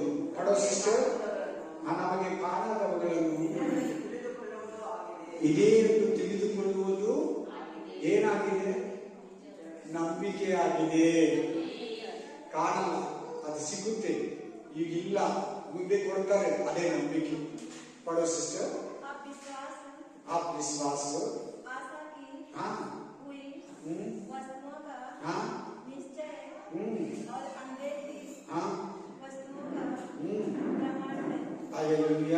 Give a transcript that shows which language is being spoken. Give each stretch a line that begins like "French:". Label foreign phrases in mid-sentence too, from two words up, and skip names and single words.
Kannada: ನೋಡೋ ಸಿಸ್ಟರ್, ನಮಗೆ ಕಾಣದವುಗಳನ್ನು ಇದೇ ಎಂದು ತಿಳಿದುಕೊಳ್ಳುವುದು ಏನಾಗಿದೆ? ನಂಬಿಕೆ ಆಗಿದೆ. ಕಾಣಲ್ಲ, ಅದು ಸಿಗುತ್ತೆ, ಈಗಿಲ್ಲ, ಮುಂದೆ ಕೊಡ್ತಾರೆ, ಅದೇ ನಂಬಿಕೆ.
Hindi: पढ़ो सिस्टर. आप विश्वास आशा की हाँ हुई वस्तुओं का हाँ निश्चय और अनदेखी हाँ वस्तुओं का प्रमाण है. हालेलुया.